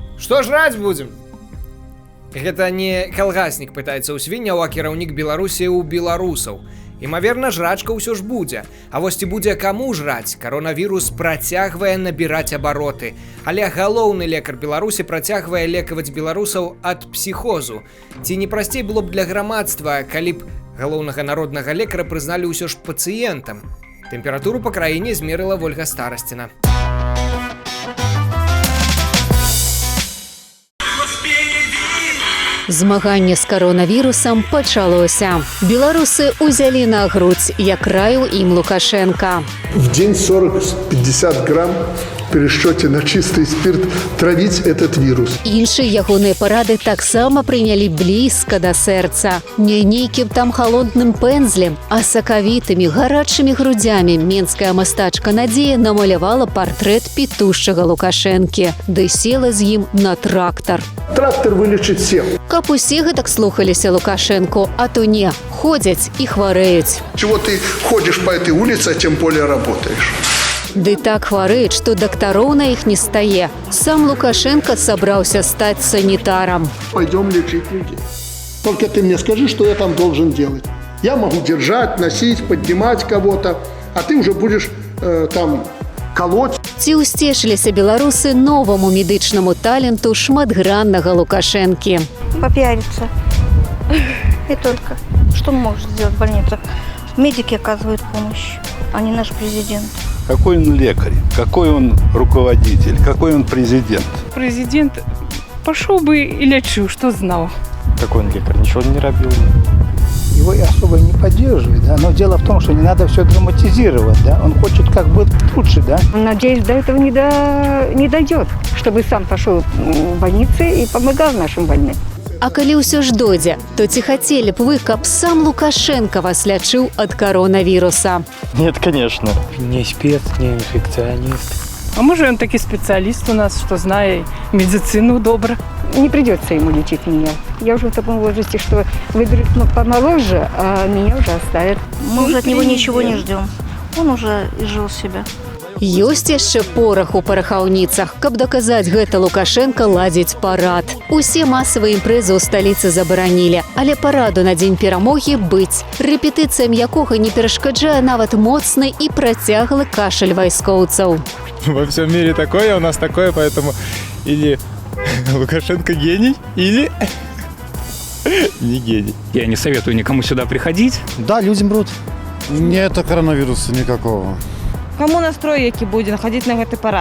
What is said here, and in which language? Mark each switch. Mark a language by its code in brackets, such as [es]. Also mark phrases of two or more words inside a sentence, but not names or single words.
[ru] Что жрать будем? [be] Гэта не калгаснік пытаецца ў свінняў, а кіраўнік Беларусі ў беларусаў. Імаверна, жрачка ўсё ж будзе. А вось ці будзе каму жраць? Каронавірус працягвае набіраць абароты. Але галоўны лекар Беларусі працягвае лекаваць беларусаў ад псіхозу. Ці не прасцей было б для грамадства, калі б галоўнага народнага лекара прызналі ўсё ж пацыентам? Тэмпературу па краіне змерыла Вольга Старасціна. Змаганне з каронавірусам пачалося. Беларусы ўзялі [ru] на грудь, [be] як раіў ім Лукашенко. [ru] В день 40-50 грамм в пересчете на чистый спирт травить этот вирус. [be] Іншыя ягоныя парады таксама прынялі блізка да сэрца. Не нейкім там халодным пэнзлем, а сакавітымі гарачымі грудзямі менская мастачка Надзея намалявала партрэт пітушчага Лукашэнкі, ды села з ім на трактар. [ru] Трактор вылечит всех. [be] Каб усе гэтак слухаліся Лукашэнку, а то не, ходзяць і хварэюць. [ru] Чего ты ходишь по этой улице, а тем более работаешь? [be] Ды так хварэюць, што дактароў на іх не стае. Сам Лукашенко собраўся стаць санітарам. [ru] Пойдем лечить людей. Только ты мне скажи, что я там должен делать. Я могу держать, носить, поднимать кого-то, а ты уже будешь там колоть. Ці ўсцешыліся беларусы новаму медычнаму таленту шматграннага Лукашэнкі? Попиариться. И только. Что может сделать больница? Медики оказывают помощь, а не наш президент. Какой он лекарь, какой он руководитель, какой он президент. Президент пошел бы и лечил, что знал. Какой он лекарь, ничего не робил. Его и особо не поддерживает, да? Но дело в том, что не надо все драматизировать, да? Он хочет как бы лучше, да? Надеюсь, до этого не дойдет, чтобы сам пошел в больницу и помогал нашим больным. [be] А калі ўсё ж дойдзе, то ці хацелі б вы, каб сам Лукашенко вас лячыў ад коронавируса? [ru] Нет, конечно. Не спец, не инфекционист. А может, он таки специалист у нас, что знает медицину добро. Не придется ему лечить меня. Я уже в таком возрасте, что выберут помоложе, а меня уже оставят. Мы уже от него ничего не ждем. Он уже изжил себя. [be] Ёсць яшчэ порах у парахаўніцах. Каб даказаць гэта, Лукашенко ладзіць парад. Усе масавыя імпрэзы ў сталіцы забаранілі, але параду на дзень перамогі быць, рэпетыцыям якога не перашкаджае нават моцны і працяглы кашаль вайскоўцаў. [ru] Во всем мире такое, у нас такое, поэтому или Лукашенко гений, или не гений. Я не советую никому сюда приходить. Да, людям брут. Нет коронавируса никакого. Кому настрой, який буде ходить на этот парад?